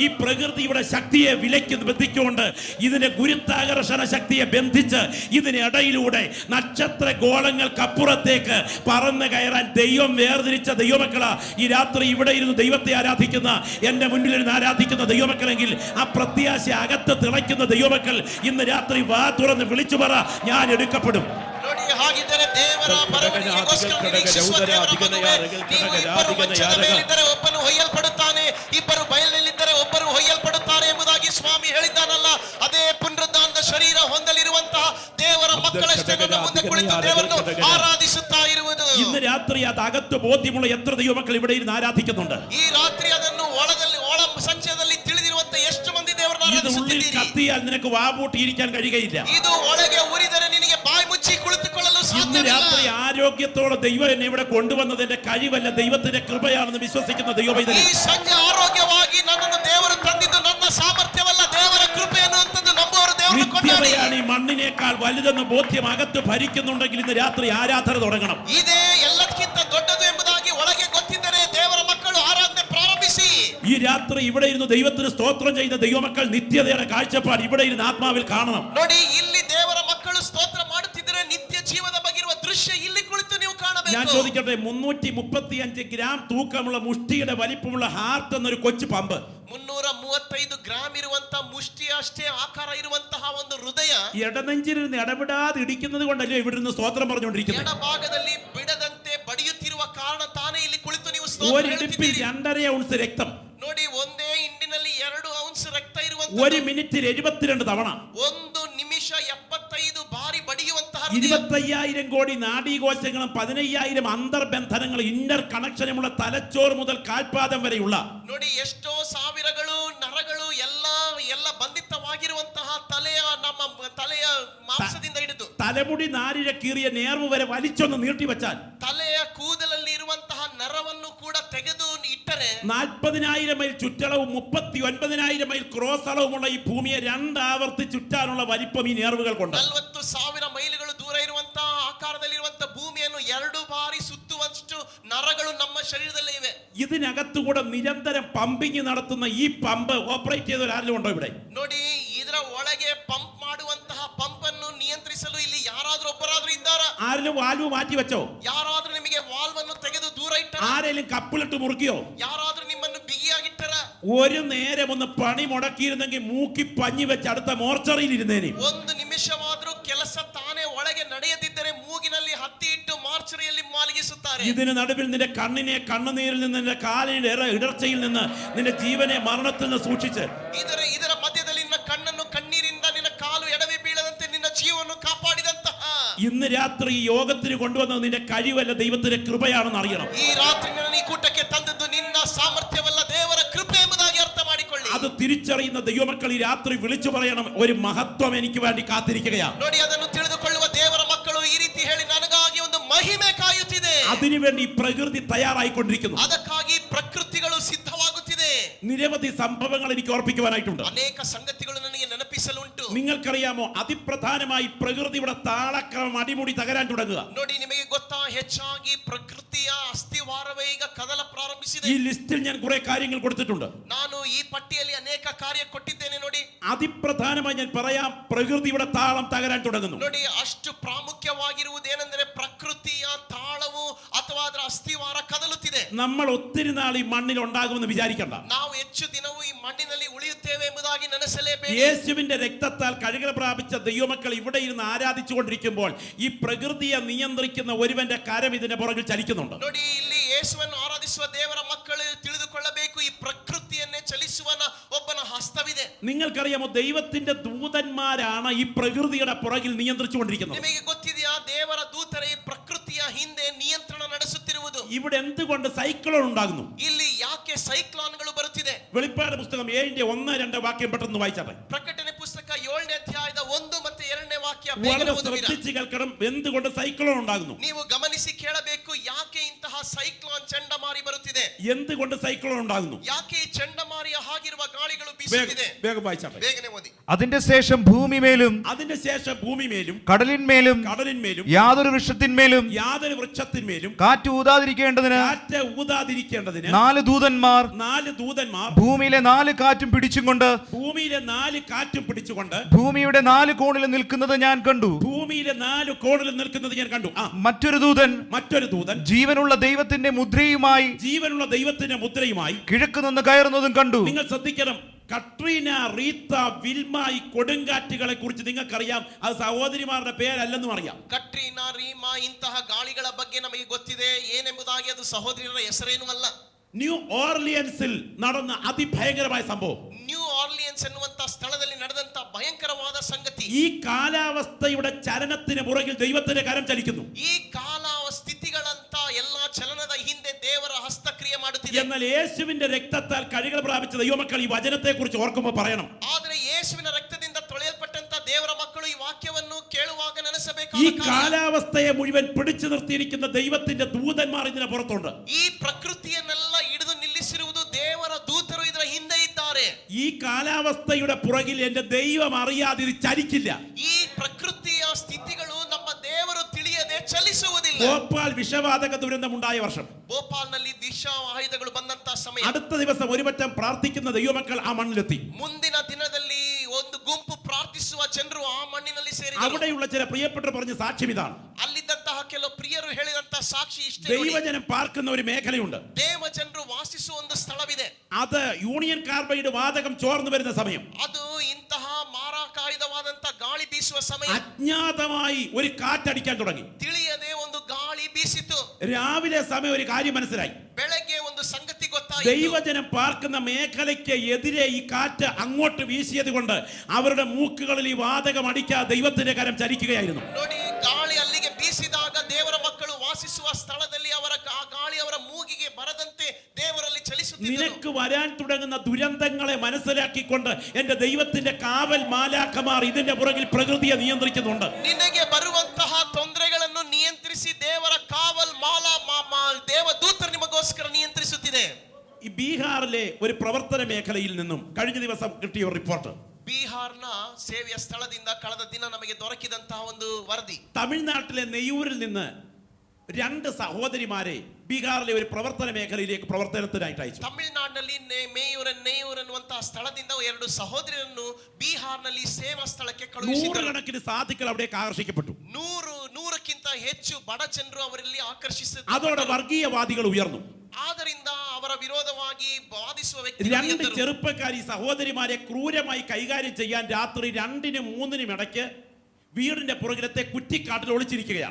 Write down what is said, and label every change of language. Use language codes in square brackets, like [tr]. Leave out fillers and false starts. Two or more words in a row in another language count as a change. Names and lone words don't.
[ml] പ്രകൃതിയുടെ ശക്തിയെ വിലയ്ക്ക് ബന്ധിച്ചുകൊണ്ട്, ഇതിന്റെ ഗുരുത്വാകർഷണ ശക്തിയെ ബന്ധിച്ച് ഇതിനിടയിലൂടെ നക്ഷത്ര ഗോളങ്ങൾക്കപ്പുറത്തേക്ക് പറന്ന് കയറാൻ ദൈവം വേർതിരിച്ച ദൈവമക്കളാ ഈ രാത്രി ഇവിടെ ഇരുന്ന് ദൈവത്തെ ആരാധിക്കുന്ന, എന്റെ മുന്നിലിരുന്ന് ആരാധിക്കുന്ന ദൈവമക്കളെങ്കിൽ ആ പ്രത്യാശ അകത്ത് തിളയ്ക്കുന്ന ദൈവമക്കൾ ഇന്ന് രാത്രി വാ തുറന്ന് വിളിച്ചു പറ, ഞാൻ എടുക്കപ്പെടും. [kn] ನೋಡಿ, ಹಾಗಿದ್ದರೆ ದೇವರ ಬರವಣಿಗೆಗೋಸ್ಕರ ನಿರೀಕ್ಷಿಸುವ ದೇವರ ಮಗುವೇ, ನೀವು ಇಬ್ಬರು ಮಂಚದ ಮೇಲಿದ್ದರೆ ಒಬ್ಬನು ಹೊಯ್ಯಲ್ಪಡುತ್ತಾನೆ, ಇಬ್ಬರು ಬಯಲಿನಲ್ಲಿದ್ದರೆ ಒಬ್ಬರು ಹೊಯ್ಯಲ್ಪಡುತ್ತಾರೆ ಎಂಬುದಾಗಿ ಸ್ವಾಮಿ ಹೇಳಿದ್ದಾನಲ್ಲ. ಅದೇ ಪುನರುದ್ಧಾನದ ಶರೀರ ಹೊಂದಲಿರುವಂತಹ ದೇವರ ಮಕ್ಕಳಷ್ಟೇ ನನ್ನ ಮುಂದೆ ಕುಳಿತು ದೇವರನ್ನು ಆರಾಧಿಸುತ್ತಾ ಇರುವುದು. [ml] ഇന്ന് രാത്രി അത് അകത്ത് ബോധ്യമുള്ള എത്ര ദൈവമക്കൾ ഇവിടെ ഇരുന്ന് ആരാധിക്കുന്നുണ്ട്? [kn] ಈ ರಾತ್ರಿ ಅದನ್ನು ಒಳ ಸಂಚಯದಲ್ಲಿ ತಿಳಿದಿರುವಂತ ಎಷ್ಟು ಮಂದಿ ದೇವರನ್ನು ಆರಾಧಿಸುತ್ತಿದ್ದೀರಿ? [ml] കത്തിയാൽ നിനക്ക് വാപൂട്ടിയിരിക്കാൻ കഴിയുകയില്ല. [kn] ಇದು ಒಳಗೆ ಉರಿದರೆ ನಿನಗೆ ಬಾಯಿ ಮುಚ್ಚಿ ಕುಳಿತುಕೊಳ್ಳಲು [ml] ഇന്ന് [kn] ಸಾಧ್ಯವಿಲ್ಲ. [ml] രാത്രി ആരോഗ്യത്തോടെ ദൈവം എന്നെ ഇവിടെ കൊണ്ടുവന്നതിന്റെ കഴിവല്ല, ദൈവത്തിന്റെ കൃപയാണെന്ന് വിശ്വസിക്കുന്ന ദൈവമൈതലേ, [kn] ಈ ಸಂಜೆ ಆರೋಗ್ಯವಾಗಿ ನನ್ನನ್ನು ದೇವರು ತಂದಿದ್ದು ನನ್ನ ಸಾಮರ್ಥ್ಯವಲ್ಲ, ದೇವರ ಕೃಪೆ ಅನ್ನುವಂಥದ್ದು ನಂಬುವವರು ದೇವರನ್ನು ಕೊಂಡಾಡಿ. [ml] നിത്യതയാണ് ഈ മണ്ണിനേക്കാൾ വലുതെന്ന് ബോധ്യം അകത്ത് ഭരിക്കുന്നുണ്ടെങ്കിൽ ഇന്ന് രാത്രി ആരാധന തുടങ്ങണം. [kn] ಇದೇ ಎಲ್ಲಕ್ಕಿಂತ ದೊಡ್ಡದು ಎಂಬುದಾಗಿ ಒಳಗೆ ಗೊತ್ತಿದ್ದರೆ ದೇವರ ಮಕ್ಕಳು ಆರಾಧನೆ ಪ್ರಾರಂಭಿಸಿ. [ml] ഈ രാത്രി ഇവിടെ ഇരുന്ന് ദൈവത്തിന് സ്തോത്രം ചെയ്യുന്ന ദൈവമക്കൾ നിത്യതയുടെ കാഴ്ചപ്പാട് ഇവിടെ ഇരുന്ന് ആത്മാവിൽ കാണണം. [kn] ನೋಡಿ, ಇಲ್ಲಿ ದೇವರ ಮಕ್ಕಳು ಸ್ತೋತ್ರ ಮಾಡುತ್ತಿದ್ದರೆ ನಿತ್ಯ ಜೀವದ ಬಗೆಗಿರುವ ದೃಶ್ಯ ಇಲ್ಲಿ ಕುಳಿತು ನೀವು ಕಾಣಬೇಕು. [ml] ഞാൻ ചോദിക്കട്ടെ, 335 ഗ്രാം തൂക്കമുള്ള മുഷ്ടിയുടെ വലിപ്പമുള്ള ഹാർട്ട് എന്നൊരു കൊച്ചു പമ്പ്, [kn] 335 ಗ್ರಾಂ ಇರುವಂತಹ ಮುಷ್ಟಿ ಅಷ್ಟೇ ಆಕಾರ ಇರುವಂತಹ ಒಂದು ಹೃದಯ [ml] ഇടനെഞ്ചിലിരുന്ന് ഇടപെടാതെ ഇടിക്കുന്നത് കൊണ്ടല്ലേ ഇവിടെ നിന്ന് സ്തോത്രം പറഞ്ഞുകൊണ്ടിരിക്കുന്നത്? [kn] ಎಡಭಾಗದಲ್ಲಿ ಬಿಡದಂತೆ ಬಡಿಯುತ್ತಿರುವ ಕಾರಣ ತಾನೇ ಇಲ್ಲಿ ಕುಳಿತು ನೀವು ಸ್ತೋತ್ರ [ml] ഒരിടിപ്പിൽ [kn] ಹೇಳುತ್ತಿದ್ದೀರಿ. [ml] 2.5 ഔൺസ് രക്തം, [kn] ನೋಡಿ, ಒಂದೇ ಹಿಂಡಿನಲ್ಲಿ 2 ಔನ್ಸ್ ರಕ್ತ ಇರುವಂತಹ, [ml] ഒരു മിനിറ്റിൽ 72 തവണ, [kn] ಒಂದು ನಿಮಿಷ 75 ಬಾರಿ ಬಡಿಯುವಂತಹ ಹೃದಯ. [ml] 25,000 കോടി നാഡീകോശങ്ങളും 15,000 അന്തർബന്ധനങ്ങൾ, ഇന്റർ കണക്ഷനുമുള്ള തലച്ചോറ് മുതൽ കാൽപാദം വരെയുള്ള, [kn] ನೋಡಿ, ಎಷ್ಟೋ ಸಾವಿರಗಳು ನರಗಳು ಎಲ್ಲ ಬಂಧಿತವಾಗಿರುವಂತಹ ತಲೆಯ ಮಾಂಸದಿಂದ ಹಿಡಿದು [ml] തലമുടി നാരിഴ കീറിയ നേർവ് വരെ വലിച്ചൊന്ന് നീട്ടിവെച്ചാൽ, [kn] ತಲೆಯ ಕೂದಲಲ್ಲಿ ಇರುವಂತಹ ನರವನ್ನು ಕೂಡ ತೆಗೆದು ಇಟ್ಟರೆ [ml] 40,000 മൈൽ ചുറ്റളവും 39,000 മൈൽ ക്രോസ് അളവുമുള്ള ഈ ഭൂമിയെ 2 ആവർത്തി ചുറ്റാനുള്ള വലിപ്പം ഈ നേർവുകൾ കൊണ്ട്. [kn] 40,000 ಮೈಲುಗಳು ದೂರ ಇರುವಂತಹ ಆಕಾರದಲ್ಲಿರುವಂತಹ ಭೂಮಿಯನ್ನು 2 ಬಾರಿ ಸುತ್ತುವಷ್ಟು ನರಗಳು ನಮ್ಮ ಶರೀರದಲ್ಲೇ ಇವೆ. [ml] ഇതിനകത്തുകൂടെ നിരന്തരം പമ്പിങ് നടത്തുന്ന ഈ പമ്പ് ഓപ്പറേറ്റ് ചെയ്ത ആരെങ്കിലും ഉണ്ടോ ഇവിടെ? [kn] ನೋಡಿ, ಇದರ ಒಳಗೆ ಪಂಪ್ ಮಾಡುವಂತಹ ಪಂಪ್ ಅನ್ನು ನಿಯಂತ್ರಿಸಲು ಇಲ್ಲಿ ಯಾರಾದ್ರೂ ಒಬ್ಬರಾದ್ರೂ ಇದ್ದಾರಾ? [ml] ആരെങ്കിലും വാൽവ് മാറ്റി വെച്ചോ? [kn] ಯಾರಾದ್ರೂ ನಿಮಗೆ ವಾಲ್ವ್ ಅನ್ನು ತೆಗೆದು ದೂರ ಇಟ್ಟರ? [ml] ആരെങ്കിലും കപ്പിലിട്ട് മുറുക്കിയോ? [kn] ಯಾರಾದ್ರೂ ನಿಮ್ಮನ್ನು ಬಿಗಿಯಾಗಿಟ್ಟರ? [ml] ഒരു നേരം ഒന്ന് പണി മുടക്കിയിരുന്നെങ്കിൽ മൂക്കി പഞ്ഞി വെച്ച് അടുത്ത മോർച്ചറിയിൽ ഇരുന്നേനെ. [kn] ಒಂದು ನಿಮಿಷವಾದ್ರೂ ಕೆಲಸ ತಾನೇ ಒಳಗೆ ನಡೆಯದಿದ್ದರೆ ಮೂಗಿನಲ್ಲಿ ಹತ್ತಿ ಇಟ್ಟು ಮಾರ್ಚರಿಯಲ್ಲಿ ಮಲಗಿಸುತ್ತಾರೆ. [ml] ഇതിന് നടുവിൽ നിന്റെ കണ്ണിനെ കണ്ണുനീരിൽ നിന്ന്, നിന്റെ കാലിന്റെ ഇടർച്ചയിൽ നിന്ന്, നിന്റെ ജീവനെ മരണത്തിൽ നിന്ന് സൂക്ഷിച്ച്, [kn] ಇದರ ಮಧ್ಯದಲ್ಲಿ ನಿನ್ನ ಕಣ್ಣನ್ನು ಕಣ್ಣೀರಿಂದ ನಿನ್ನ ಕಾಲು ಎಡವಿ ಬೀಳದಂತೆ ನಿನ್ನ ಜೀವವನ್ನು ಕಾಪಾಡಿದಂತಹ [ml] ഇന്ന് രാത്രി ഈ യോഗത്തിന് കൊണ്ടുവന്നത് നിന്റെ കഴിവല്ല, ദൈവത്തിന്റെ കൃപയാണെന്ന് അറിയണം. [kn] ಈ ರಾತ್ರಿ ನನ್ನ ಈ ಕೂಟಕ್ಕೆ ತಂದದ್ದು ನಿನ್ನ ಸಾಮರ್ಥ್ಯವಲ್ಲ, ದೇವರ ಕೃಪೆ ಎಂಬುದಾಗಿ ಅರ್ಥ ಮಾಡಿಕೊಳ್ಳಿ. [ml] അത് തിരിച്ചറിയുന്ന ദൈവമക്കൾ ഈ രാത്രി വിളിച്ചു പറയണം, ഒരു മഹത്വം എനിക്ക് വേണ്ടി കാത്തിരിക്കുകയാണ്. [kn] ನೋಡಿ, ಅದನ್ನು ತಿಳಿದುಕೊಳ್ಳುವ ದೇವರ ಮಕ್ಕಳು ಈ ರೀತಿ ಹೇಳಿ, ನನಗಾಗಿ ಒಂದು ಮಹಿಮೆ ಕಾಯುತ್ತಿದೆ. [ml] അതിനുവേണ്ടി ഈ പ്രകൃതി തയ്യാറായിക്കൊണ്ടിരിക്കുന്നു. [kn] ಅದಕ್ಕಾಗಿ ಪ್ರಕೃತಿಗಳು ಸಿದ್ಧವಾಗುತ್ತಿದೆ. [ml] നിരവധി സംഭവങ്ങൾ എനിക്ക് ഓർപ്പിക്കുവാനായിട്ടുണ്ട്. [kn] ಅನೇಕ ಸಂಗತಿಗಳು ನನಗೆ ನೆನಪಿಸಲುಂಟು. [ml] നിങ്ങൾക്കറിയാമോ, അതിപ്രധാനമായി പ്രകൃതിയുടെ താളക്രമം അടിമുടി തകരാൻ തുടങ്ങുക. [kn] ನೋಡಿ, ನಿಮಗೆ ಗೊತ್ತಾ, ಹೆಚ್ಚಾಗಿ ಪ್ರಕೃತಿಯ ಅಸ್ಥಿವಾರವೇ ಈಗ ಕದಲ ಪ್ರಾರಂಭಿಸಿದೆ. [ml] ഈ ലിസ്റ്റിൽ ഞാൻ കുറെ കാര്യങ്ങൾ കൊടുത്തിട്ടുണ്ട്. [kn] ನಾನು ಈ ಪಟ್ಟಿಯಲ್ಲಿ ಅನೇಕ ಕಾರ್ಯ ಕೊಟ್ಟಿದ್ದೇನೆ. ನೋಡಿ, [ml] അതിപ്രധാനമായി ഞാൻ പറയാം, പ്രകൃതിയുടെ താളം തകരാൻ തുടങ്ങുന്നു. [kn] ನೋಡಿ, ಅಷ್ಟು ಪ್ರಾಮುಖ್ಯವಾಗಿರುವುದೇನೆಂದರೆ ಪ್ರಕೃತಿಯ ತಾಳವು ಅಥವಾ ಅದರ ಅಸ್ಥಿವಾರ ಕದಲುತ್ತಿದೆ. [ml] നമ്മൾ ഒത്തിരി നാൾ ഈ മണ്ണിൽ ഉണ്ടാകുമെന്ന് വിചാരിക്കണ്ട. [kn] ನಾವು ಹೆಚ್ಚು ದಿನವೂ ಈ ಮಣ್ಣಿನಲ್ಲಿ ಉಳಿಯುತ್ತೇವೆ ಎಂಬುದಾಗಿ ನೆನೆಸಲೇಬೇಕು. [ml] യേശുവിന്റെ രക്തത്താൽ കഴുകൽ പ്രാപിച്ച ദൈവമക്കൾ ഇവിടെ ഇരുന്ന് ആരാധിച്ചു കൊണ്ടിരിക്കുമ്പോൾ ഈ പ്രകൃതിയെ നിയന്ത്രിക്കുന്ന ഒരുവന്റെ കരം ഇതിന്റെ പുറകിൽ ചലിക്കുന്നുണ്ട്. [kn] ನೋಡಿ, ಇಲ್ಲಿ ಯೇಸುವನ್ನು ಆರಾಧಿಸುವ ದೇವರ ಮಕ್ಕಳು ತಿಳಿದುಕೊಳ್ಳಬೇಕು, ಈ ಪ್ರಕೃತಿಯನ್ನೇ ಚಲಿಸುವನ ಒಬ್ಬನ ಹಸ್ತವಿದೆ. [ml] നിങ്ങൾക്കറിയാമോ, ദൈവത്തിന്റെ ദൂതന്മാരാണ് ഈ പ്രകൃതിയുടെ പുറകിൽ നിയന്ത്രിച്ചുകൊണ്ടിരിക്കുന്നത്. [kn] ನಿಮಗೆ ಗೊತ್ತಿದೆಯಾ, ದೇವರ ದೂತರೇ ಪ್ರಕೃತಿಯ ಹಿಂದೆ ನಿಯಂತ್ರಣ ನಡೆಸುತ್ತಿರುವುದು. [ml] ഇവിടെ എന്തുകൊണ്ട് സൈക്ലോൺ ഉണ്ടാകുന്നു? [kn] ಇಲ್ಲಿ ಯಾಕೆ ಸೈಕ್ಲಾನ್ಗಳು ಬರುತ್ತಿದೆ? [ml] വെളിപ്പാട് പുസ്തകം 7:1-2 വാക്യം പെട്ടെന്ന് വായിച്ചാട്ടെ. [kn] ಪ್ರಕಟಣೆ ಪುಸ್ತಕ 7ನೇ ಅಧ್ಯಾಯದ 1 ಮತ್ತು 2ನೇ ವಾಕ್ಯ [ml] വളരെ ശ്രദ്ധിച്ച് കേൾക്കണം, എന്തുകൊണ്ട് സൈക്ലോൺ ഉണ്ടാകുന്നു. [kn] ನೀವು ಗಮನಿಸಿ ಕೇಳಬೇಕು, ಯಾಕೆ ಇಂತಹ ಸೈಕ್ಲೋನ್ ಚಂಡಮಾರಿ ಬರುತ್ತಿದೆ. [ml] എന്തുകൊണ്ട് സൈക്ലോൺ ഉണ്ടാകുന്നു? [kn] ಯಾಕೆ ಈ ಚಂಡಮಾರಿಯ ಹಾಗಿರುವ ಗಾಳಿಗಳು ಬೀಸುತ್ತಿದೆ? [ml] വേഗം വായിച്ചാട്ടെ. [kn] ಬೇಗನೆ ಓದಿ. [ml] അതിന്റെ ശേഷം ഭൂമിമേലും അതിന് ശേഷം ഭൂമിമേലും കടലിന്മേലും കടലിന്മേലും യാതൊരു വൃക്ഷത്തിന്മേലും യാതൊരു വൃക്ഷത്തിന്മേലും കാറ്റ് ഊതാതിരിക്കേണ്ടതിന് കാറ്റ് ഊതാതിരിക്കേണ്ടതിന് 4 ദൂതന്മാർ 4 ദൂതന്മാർ ഭൂമിയിലെ 4 കാറ്റും പിടിച്ചും കൊണ്ട് ഭൂമിയിലെ 4 കാറ്റും പിടിച്ചുകൊണ്ട് ഭൂമിയുടെ 4 കോണിൽ നിൽക്കുന്നത് ഞാൻ കണ്ടു. ഭൂമിയിലെ 4 കോണിൽ നിൽക്കുന്നത് ഞാൻ കണ്ടു. മറ്റൊരു ദൂതൻ ജീവനുള്ള ദൈവത്തിന്റെ മുദ്രയുമായി കിഴക്ക് നിന്ന് കയറുന്നതും കണ്ടു. നിങ്ങൾ ശ്രദ്ധിക്കണം, കട്രീന, റീത്ത, വിൽമ, ഈ കൊടുങ്കാറ്റുകളെ കുറിച്ച് നിങ്ങൾക്കറിയാം. അത് സഹോദരിമാരുടെ പേരല്ലെന്നും അറിയാം. [kn] ಕಟ್ರೀನಾ, ರೀಮಾ ಇಂತಹ ಗಾಳಿಗಳ ಬಗ್ಗೆ ನಮಗೆ ಗೊತ್ತಿದೆ. ಏನೆಂಬುದಾಗಿ ಅದು ಸಹೋದರಿಯರ ಹೆಸರೇನೂ ಅಲ್ಲ. [ml] ന്യൂ ഓർലിയൻസിൽ നടന്ന അതിഭയങ്കരമായ സംഭവം, [kn] ನ್ಯೂ ಆರ್ಲಿಯನ್ಸ್ ಎನ್ನುವಂತ ಸ್ಥಳದಲ್ಲಿ ನಡೆದಂತ ಭಯಂಕರವಾದ ಸಂಗತಿ. [ml] ഈ കാലാവസ്ഥയുടെ ചലനത്തിന് പുറകിൽ ദൈവത്തിന്റെ കരം ചലിക്കുന്നു. [kn] ಈ ಸ್ಥಿತಿಗಳಂತ ಎಲ್ಲಾ ಚಲನದ ಹಿಂದೆ ದೇವರ ಹಸ್ತಕ್ರಿಯೆ ಮಾಡುತ್ತಿದೆ. [ml] എന്നാൽ യേശുവിന്റെ രക്തത്താൽ കഴുകൽ പ്രാപിച്ച ദൈവമക്കൾ ഈ വചനത്തെ കുറിച്ച് ഓർക്കുമ്പോൾ പറയണം, [kn] ಆದರೆ ಯೇಸುವಿನ ರಕ್ತದಿಂದ ತೊಳೆಯಲ್ಪಟ್ಟಂತ ದೇವರ ಮಕ್ಕಳು ಈ ವಾಕ್ಯವನ್ನು ಕೇಳುವಾಗ [ml] ഈ [kn] ನೆನೆಸಬೇಕಾದ [ml] കാലാവസ്ഥയെ മുഴുവൻ പിടിച്ചു നിർത്തിയിരിക്കുന്ന ദൈവത്തിന്റെ ദൂതന്മാർ ഇതിന് പുറത്തുണ്ട്. [kn] ಈ ಪ್ರಕೃತಿಯನ್ನೆಲ್ಲ ಹಿಡಿದು ನಿಲ್ಲಿಸಿರುವುದು ದೇವರ ದೂತರು ಇದರ ಹಿಂದೆ ಇದ್ದಾರೆ. [ml] ഈ കാലാവസ്ഥയുടെ പുറകിൽ എന്റെ ദൈവം അറിയാതെ ഇത് ചലിക്കില്ല. [kn] ಈ ಪ್ರಕೃತಿಯ ಸ್ಥಿತಿಗಳು ನಮ್ಮ ದೇವರು ತಿಳಿಯದೆ ಚಲಿಸುವುದಿಲ್ಲ. [ml] ഭോപ്പാൽ വിഷവാതക ദുരന്തം ഉണ്ടായ വർഷം, [kn] ಭೋಪಾಲ್ನಲ್ಲಿ ವಿಷ ಆಯುಧಗಳು ಬಂದಂತ ಸಮಯ, [ml] അടുത്ത ദിവസം ഒരുപറ്റം പ്രാർത്ഥിക്കുന്ന ദൈവമക്കൾ ആ മണ്ണിലെത്തി. [kn] ಮುಂದಿನ ದಿನದಲ್ಲಿ ಒಂದು ಗುಂಪು ಪ್ರಾರ್ಥಿಸುವ ಜನರು ಆ ಮಣ್ಣಿನಲ್ಲಿ ಸೇರಿದರು. [ml] അവിടെയുള്ള ചില പ്രിയപ്പെട്ടവർ പറഞ്ഞ സാക്ഷ്യം ഇതാണ്. [kn] ಅಲ್ಲಿದ್ದಂತಹ ಕೆಲವು ಪ್ರಿಯರು ಹೇಳಿದಂತ ಸಾಕ್ಷಿ ಇಷ್ಟೇ. [ml] ദൈവജനം പാർക്കുന്ന ഒരു മേഖലയുണ്ട്, [kn] ದೇವ ಜನರು ವಾಸಿಸುವ ಒಂದು ಸ್ಥಳವಿದೆ. [ml] അത് യൂണിയൻ കാർബൈഡ് വാതകം ചോർന്നു വരുന്ന സമയം, [kn] ಅದು ಇಂತಹ ಮಾರಾಕಾಯುಧವಾದಂತ ಗಾಳಿ ಬೀಸುವ ಸಮಯ. [ml] അജ്ഞാതമായി ഒരു കാറ്റടിക്കാൻ തുടങ്ങി. [kn] ತಿಳಿಯದೆ ಒಂದು ಗಾಳಿ ಬೀಸಿತು. [ml] രാവിലെ സമയം ഒരു കാര്യം മനസ്സിലായി. [kn] ಬೆಳಗ್ಗೆ ಒಂದು ಸಂಗತಿ ಗೊತ್ತಾಯಿತು. [ml] ദൈവജനം പാർക്കുന്ന മേഖലയ്ക്ക് എതിരെ ഈ കാറ്റ് അങ്ങോട്ട് വീശിയത് കൊണ്ട് അവരുടെ മൂക്കുകളിൽ ഈ വാതകം അടിക്കാതെ ദൈവത്തിന്റെ കരം ചലിക്കുകയായിരുന്നു. [kn] ನೋಡಿ, ಗಾಳಿ ಅಲ್ಲಿಗೆ ಬೀಸಿದಾಗ ದೇವರ ಮಕ್ಕಳು ವಾಸಿಸುವ ಸ್ಥಳದಲ್ಲಿ ಅವರ ಆ ಗಾಳಿ ಅವರ ಮೂಗಿಗೆ ಬರದಂತೆ ದೇವರಲ್ಲಿ ಚಲಿಸುತ್ತಿದ್ದರು. [ml] നിനക്ക് വരാൻ തുടങ്ങുന്ന ദുരന്തങ്ങളെ മനസ്സിലാക്കിക്കൊണ്ട് എന്റെ ദൈവത്തിന്റെ കാവൽ മാലാഖമാർ ഇതിന്റെ പുറകിൽ പ്രകൃതിയെ നിയന്ത്രിക്കുന്നുണ്ട്. [kn] ನಿನಗೆ ಬರುವಂತಹ ತೊಂದರೆಗಳನ್ನು ನಿಯಂತ್ರಿಸಿ ದೇವರ ಕಾವಲ್ ದೇವದೂತರು ನಿಮಗೋಸ್ಕರ ನಿಯಂತ್ರಿಸುತ್ತಿದೆ. [ml] ഈ ബീഹാറിലെ ഒരു പ്രവർത്തന മേഖലയിൽ നിന്നും കഴിഞ്ഞ ദിവസം കിട്ടിയ ഒരു റിപ്പോർട്ട്, [kn] ಬಿಹಾರ್ನ ಸೇವೆಯ ಸ್ಥಳದಿಂದ ಕಳೆದ ದಿನ ನಮಗೆ ದೊರಕಿದಂತಹ ಒಂದು ವರದಿ. [ml] തമിഴ്നാട്ടിലെ നെയ്യൂരിൽ നിന്ന് 2 സഹോദരിമാരെ ബീഹാറിലെ ഒരു പ്രവർത്തന മേഖലയിലേക്ക് പ്രവർത്തനത്തിനായിട്ട് അയച്ചു. [kn] ತಮಿಳುನಾಡಿನಲ್ಲಿ ನೇಯೂರ್ ಎನ್ನುವಂತಹ ಸ್ಥಳದಿಂದ 2 ಸಹೋದರಿಯರನ್ನು ಬಿಹಾರ್ನಲ್ಲಿ ಸೇವಾ ಸ್ಥಳಕ್ಕೆ ಕಳುಹಿಸಿದರು. [ml] നൂറുകണക്കിന് സാധുക്കൾ അവിടേക്ക് ആകർഷിക്കപ്പെട്ടു. [kn] 100ಕ್ಕಿಂತ ಹೆಚ್ಚು ಬಡ ಜನರು ಅವರಲ್ಲಿ ಆಕರ್ಷಿಸಿದರು. [ml] അതോടെ വർഗീയവാദികൾ ഉയർന്നു. [kn] ಆದ್ದರಿಂದ ಅವರ ವಿರೋಧವಾಗಿ ವಾದಿಸುವ 2 ವ್ಯಕ್ತಿಗಳು [ml] ചെറുപ്പക്കാരി സഹോദരിമാരെ ക്രൂരമായി കൈകാര്യം ചെയ്യാൻ രാത്രി 2-നും 3-നും ഇടയ്ക്ക് വീടിന്റെ പുറകിലത്തെ കുറ്റിക്കാട്ടിൽ ഒളിച്ചിരിക്കുകയാണ്.